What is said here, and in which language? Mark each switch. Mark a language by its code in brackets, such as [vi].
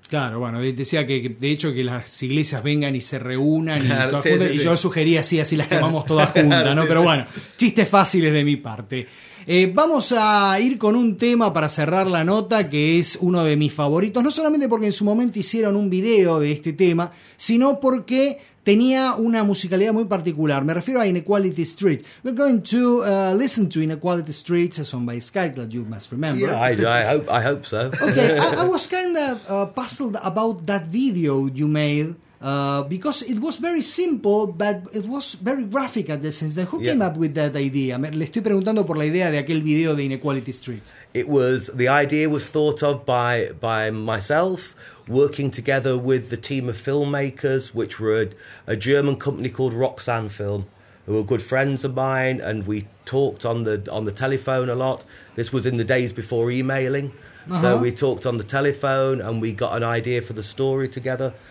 [es] Claro, bueno, decía que de hecho que las iglesias vengan y se reúnan, claro, y todas, sí, juntas, sí, y sí. Yo sugería así las quemamos todas juntas, claro, ¿no? Sí, pero bueno, chistes fáciles de mi parte. Vamos a ir con un tema para cerrar la nota, que es uno de mis favoritos, no solamente porque en su momento hicieron un video de este tema, sino porque tenía una musicalidad muy particular. Me refiero a Inequality Street. [en] We're going to listen to Inequality Street, a song by Skyclad, you must remember. Yeah, I hope so. Okay, I was kind of puzzled about that video you made. Because it was very simple, but it was very graphic at the same time. Who yeah. came up with that idea? [es] Le estoy preguntando por la idea de aquel video de Inequality Street. [en] It was, the idea was thought of by myself, working together with the team of filmmakers, which were a German company called Roxanne Film, who were good friends of mine, and we talked on the telephone a lot. This was in the days before emailing. Uh-huh. So we talked on the telephone and we got an idea for the story together.